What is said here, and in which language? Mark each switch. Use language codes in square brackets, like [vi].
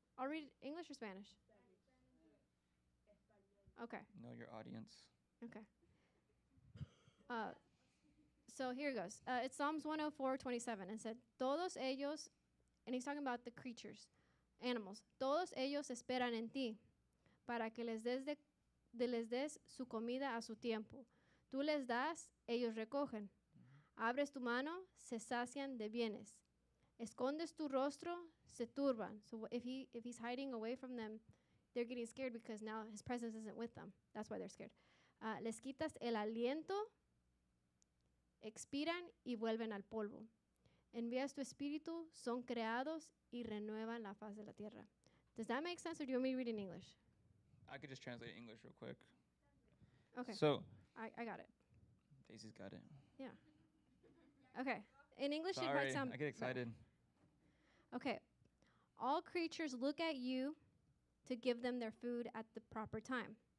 [en] I'll read it English or Spanish. Okay. Know your audience. Okay. So here it goes. It's Psalms 104:27. And said, [es] Todos ellos, [en] and he's talking about the creatures, animals. [es] Todos ellos esperan en ti, para que les des su comida a su tiempo. Tú les das, ellos recogen. Abres tu mano, se sacian de bienes. Escondes tu rostro, se turban. [en] So if he's hiding away from them, they're getting scared because now his presence isn't with them. That's why they're scared. [es] Les quitas el aliento, expiran y vuelven al polvo. Envías tu espíritu, son creados y renuevan la faz de la tierra. [en] Does that make sense, or do you want me to read in English? I could just translate English real quick. Okay, So I got it. Daisy's got it. Okay, in English it Sorry, might sound I get excited. Okay, all creatures look at you to give them their food at the proper time.